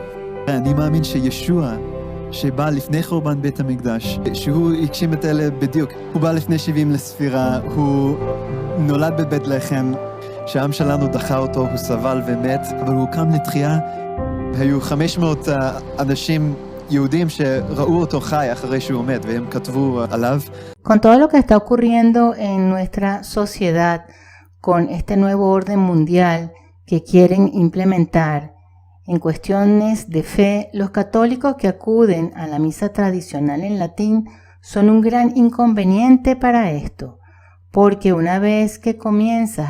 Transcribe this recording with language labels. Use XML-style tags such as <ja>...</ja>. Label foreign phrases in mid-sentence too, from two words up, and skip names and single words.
<he>אני מאמין שישוע, שבא לפני חורבן בית המקדש, שהוא הגשים את אלה בדיוק. הוא בא לפני 70 לספירה, הוא נולד בבית לחם, שהעם שלנו דחה אותו, הוא סבל ומת, אבל הוא קם לתחייה. היו 500 אנשים יהודים שראו אותו חי אחרי שהוא מת, והם כתבו עליו.</he> <es>Con todo lo que está ocurriendo en nuestra sociedad, con este nuevo orden mundial que quieren implementar, En cuestiones de fe, los católicos que acuden a la misa tradicional en latín son un gran inconveniente para esto, porque una vez que comienzas</es>